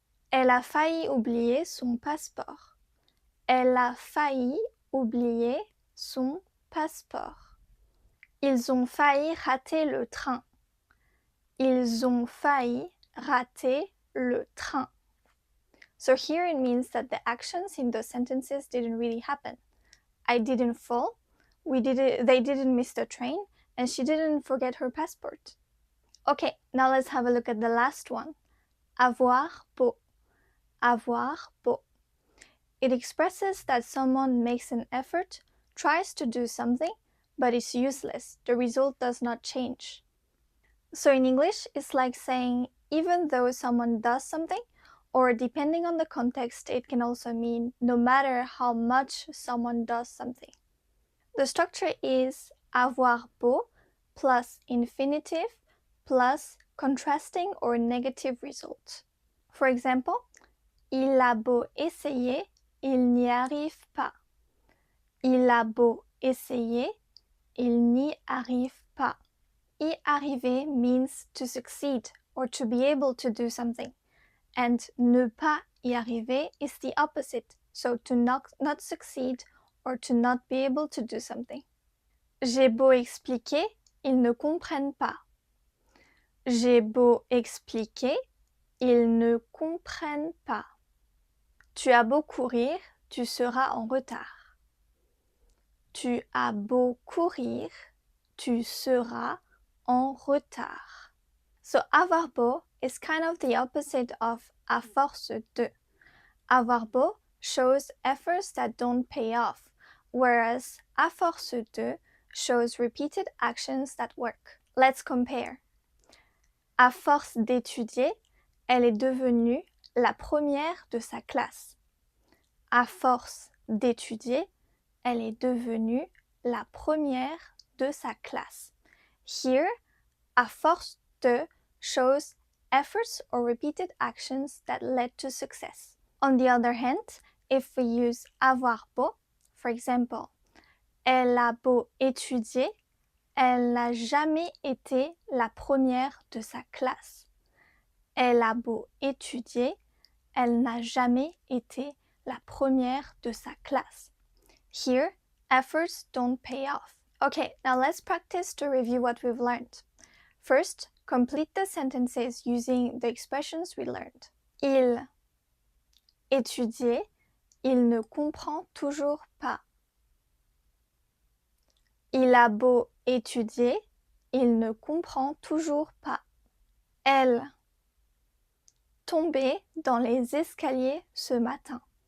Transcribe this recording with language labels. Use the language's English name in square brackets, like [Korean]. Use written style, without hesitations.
[French] Elle a failli oublier son passeport. Elle a failli oublier son passeport. Ils ont failli rater le train. Ils ont failli rater le train. [English] So here it means that the actions in those sentences didn't really happen. I didn't fall, they didn't miss the train, and she didn't forget her passport. Okay, now let's have a look at the last one. Avoir, beau. Avoir, beau. It expresses that someone makes an effort, tries to do something, but it's useless. The result does not change. So in English, it's like saying even though someone does something, or depending on the context, it can also mean no matter how much someone does something. The structure is avoir beau plus infinitive plus contrasting or negative result. For example, [French] il a beau essayer, il n'y arrive pas. Il a beau essayer, il n'y arrive pas. [English] Y arriver means to succeed or to be able to do something. And ne pas y arriver is the opposite, so to not succeed or to not be able to do something. [French] J'ai beau expliquer, ils ne comprennent pas. J'ai beau expliquer, ils ne comprennent pas. Tu as beau courir, tu seras en retard. Tu as beau courir, tu seras en retard. [English] So avoir beau is kind of the opposite of à force de. Avoir beau shows efforts that don't pay off, whereas à force de shows repeated actions that work. Let's compare. [French] À force d'étudier, elle est devenue la première de sa classe. À force d'étudier, elle est devenue la première de sa classe. [English] Here, à force de shows efforts or repeated actions that led to success. On the other hand, if we use avoir beau, for example, [French] elle a beau étudier, elle n'a jamais été la première de sa classe. Elle a beau étudier, elle n'a jamais été la première de sa classe. [English] Here, efforts don't pay off. Okay, now let's practice to review what we've learned. First, complete the sentences using the expressions we learned. [French] Il étudiait, il ne comprend toujours pas. Il a beau étudier, il ne comprend toujours pas. Elle tombait dans les escaliers ce matin.